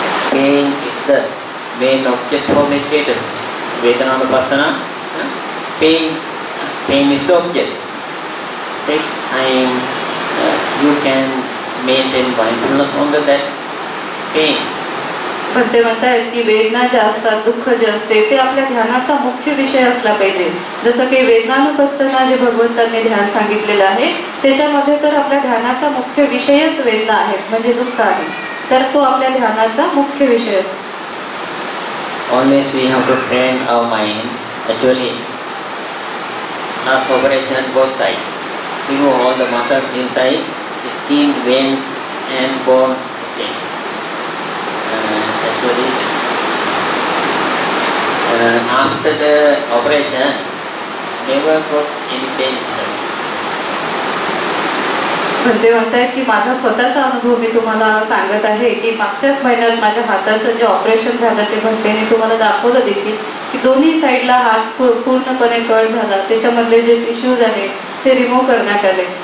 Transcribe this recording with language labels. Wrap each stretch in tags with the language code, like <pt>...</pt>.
<en>Pain is the main object for meditators. Vedananupasana, pain is the object. Same time, you can maintain mindfulness on that pain.</en> <mr>पण ते म्हणतायत की वेदना ज्या असतात, दुःख जे असते ते आपल्या ध्यानाचा मुख्य विषय असला पाहिजे. जसं की वेदनानुपස්සना जे भगवंतांनी ध्यान सांगितलेलं आहे त्याच्यामध्ये तर आपल्या ध्यानाचा मुख्य विषयच वेदना आहेत, म्हणजे दुःख आहे, तर तो आपल्या ध्यानाचा मुख्य विषय असतो.</mr> <en>Always we have to train our mind. Actually, last operation both sides. Remove all the muscles inside, skin, veins, and bone skin. Actually, after the operation, never got any pain.</en> <mr>पण ते म्हणतायत की माझा स्वतःचा अनुभव मी तुम्हाला सांगत आहे की मागच्याच महिन्यात माझ्या हाताचं जे ऑपरेशन झालं ते भंतेने तुम्हाला दाखवलं देखील की दोन्ही साईडला हात पूर्णपणे कट झाला, त्याच्यामधले जे टिश्यूज आहेत ते रिमूव्ह करण्यात आले</mr>